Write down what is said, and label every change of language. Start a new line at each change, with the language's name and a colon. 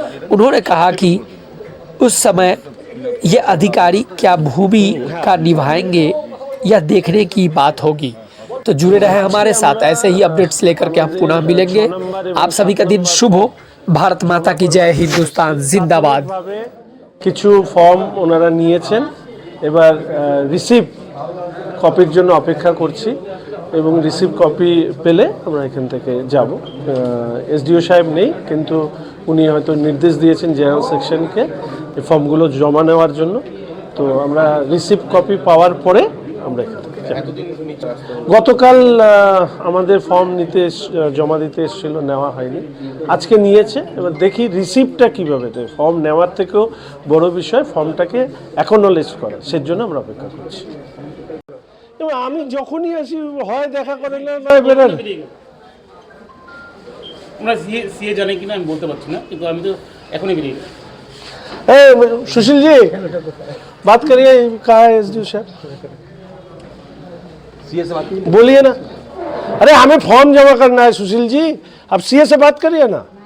Hindi: उन्होंने कहा कि उस समय ये अधिकारी क्या भूमिका निभाएंगे, यह देखने की बात होगी। तो जुड़े रहे हमारे साथ, ऐसे ही अपडेट्स लेकर के हम पुनः मिलेंगे। आप सभी का दिन शुभ हो। भारत माता की जय, हिंदुस्तान जिंदाबाद।
Bangla: কিছু ফর্ম ওনারা নিয়েছেন, এবার রিসিভ কপির জন্য অপেক্ষা করছি এবং রিসিভ কপি পেলে আমরা এখান থেকে যাব। এসডিও সাহেব নেই, কিন্তু উনি হয়তো নির্দেশ দিয়েছেন জেনারেল সেকশনকে এই ফর্মগুলো জমা নেওয়ার জন্য। তো আমরা রিসিভ কপি পাওয়ার পরে আমরা এখান থেকে গতকাল আমাদের ফর্ম নিতে জমা দিতে এসেছিল, নেওয়া হয়নি, আজকে নিয়েছে। এবার দেখি রিসিপ্টটা কীভাবে দেয়। ফর্ম নেওয়ার থেকেও বড় বিষয় ফর্মটাকে অ্যাকনোলেজ করা, সেজন্য আমরা অপেক্ষা করছি। এবং আমি যখনই আসি হয় দেখা করে না বেরোন। আমরা সিএ জানি কিনা আমি বলতে পারছি না, কিন্তু আমি তো এখনই বেরিয়ে গেছি।
Hindi: सुशील जी बात करिए, कहाँ है एसडीओ साहब, सीए से बात बोलिए ना। अरे हमें फॉर्म जमा करना है सुशील जी, अब सीए से बात करिए ना।